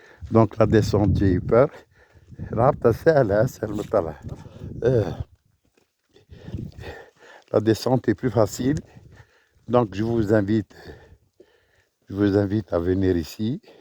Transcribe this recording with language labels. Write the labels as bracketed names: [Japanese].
[French] Donc la descente, j'ai eu peur. [Arabic] الهبطة سهلة أسهل من الطلعة. [French] La descente est plus facile. Donc je vous invite à venir ici.